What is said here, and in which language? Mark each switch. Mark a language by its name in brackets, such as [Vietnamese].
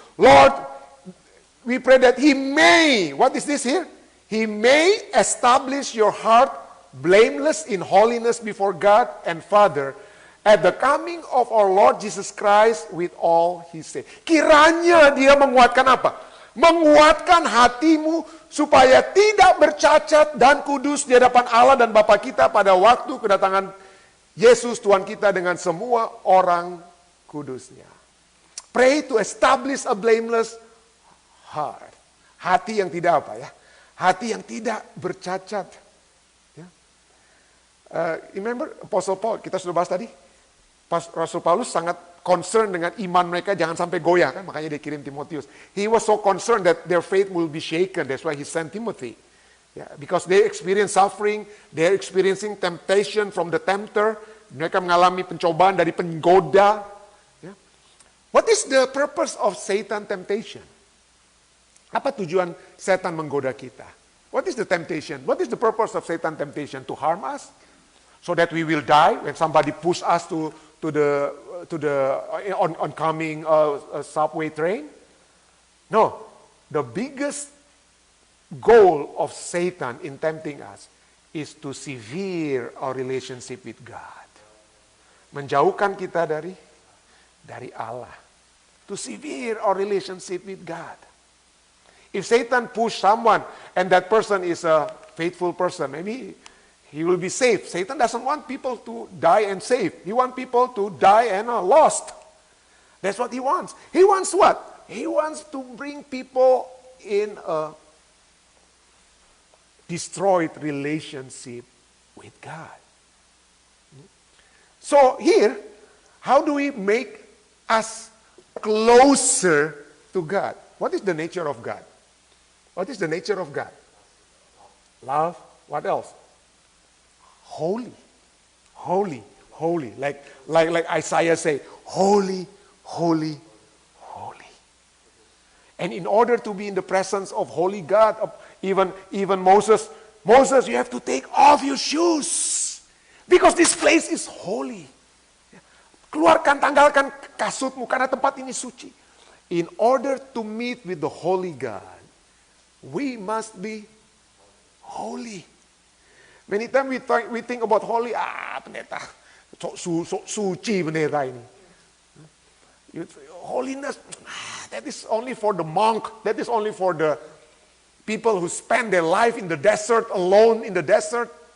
[English] Lord, we pray that He may, what is this here? He may establish your heart blameless in holiness before God and Father at the coming of our Lord Jesus Christ with all His saints. [Indonesian] Kiranya Dia menguatkan apa? Menguatkan hatimu supaya tidak bercacat dan kudus di hadapan Allah dan Bapa kita pada waktu kedatangan Yesus Tuhan kita dengan semua orang kudusnya. [English] Pray to establish a blameless heart. [Indonesian] Hati yang tidak apa ya? Hati yang tidak bercacat. Ya. [English] Remember Apostle Paul, [Indonesian] kita sudah bahas tadi. Rasul Paulus sangat concerned dengan iman mereka jangan sampai goyah kan, makanya dia kirim Timotius. [English] He was so concerned that their faith will be shaken. That's why he sent Timothy. Yeah, because they experience suffering, they're experiencing temptation from the tempter. [Indonesian] Mereka mengalami pencobaan dari penggoda. [English] Yeah. What is the purpose of Satan temptation? [Indonesian] Apa tujuan setan menggoda kita? [English] What is the temptation? What is the purpose of Satan temptation? To harm us? So that we will die when somebody push us to the oncoming subway train? No. The biggest goal of Satan in tempting us is to sever our relationship with God. [Indonesian] Menjauhkan kita dari Allah. [English] To sever our relationship with God. If Satan push someone and that person is a faithful person, maybe he will be saved. Satan doesn't want people to die and saved. He wants people to die and are lost. That's what he wants. He wants what? He wants to bring people in a destroyed relationship with God. So here, how do we make us closer to God? What is the nature of God? What is the nature of God? Love. What else? Holy. Holy. Holy. Like Isaiah say, holy, holy, holy. And in order to be in the presence of holy God, even Moses, you have to take off your shoes. Because this place is holy. [Indonesian] Keluarkan, tanggalkan kasutmu karena tempat ini suci. [English] In order to meet with the holy God, we must be holy. Many times we think about holy, [Indonesian] pendeta, suci pendeta ini. [English] Holiness, that is only for the monk, that is only for the people who spend their life in the desert, alone in the desert.